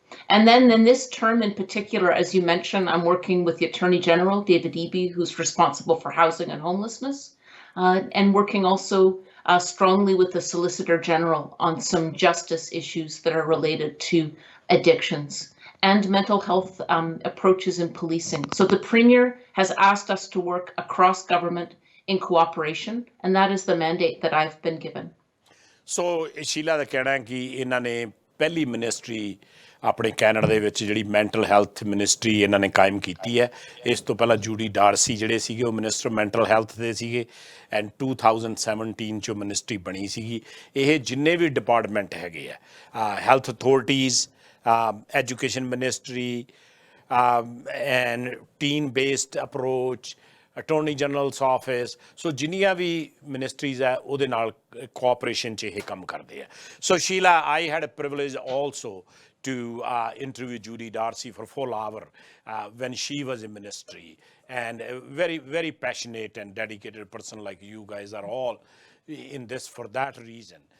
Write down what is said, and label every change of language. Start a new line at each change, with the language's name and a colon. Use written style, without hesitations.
English: And then in this term in particular, as you mentioned, I'm working with the Attorney General, David Eby, who's responsible for housing and homelessness, and working also strongly with the Solicitor General on some justice issues that are related to addictions and mental health approaches in policing. So the Premier has asked us to work across government in cooperation, and that is the mandate that I've been given.
Punjabi: So Sheila ਦਾ ਕਹਿਣਾ ਹੈ ਕਿ ਇਹਨਾਂ ਨੇ ਪਹਿਲੀ ministry ਆਪਣੇ Canada ਦੇ ਵਿੱਚ ਜਿਹੜੀ ਮੈਂਟਲ ਹੈਲਥ ਮਿਨਿਸਟਰੀ ਇਹਨਾਂ ਨੇ ਕਾਇਮ ਕੀਤੀ ਹੈ। ਇਸ ਤੋਂ ਪਹਿਲਾਂ ਜੂਡੀ ਡਾਰਸੀ ਜਿਹੜੇ ਸੀਗੇ ਉਹ ਮਿਨਿਸਟਰ ਮੈਂਟਲ ਹੈਲਥ ਦੇ ਸੀਗੇ, ਐਂਡ 2017 'ਚ ਮਿਨਿਸਟਰੀ ਬਣੀ ਸੀਗੀ। ਇਹ ਜਿੰਨੇ ਵੀ ਡਿਪਾਰਟਮੈਂਟ ਹੈਗੇ ਆ, health authorities, education ministry, and team based approach, Attorney General's office, so ਜਿੰਨੀਆਂ ਵੀ ministries ਹੈ ਉਹਦੇ ਨਾਲ cooperation 'ਚ ਇਹ ਕੰਮ ਕਰਦੇ ਆ।
English: So Sheila, I had a privilege also to interview Judy Darcy for a full hour when she was in ministry, and a very, very passionate and dedicated person like you guys are all in this for that reason.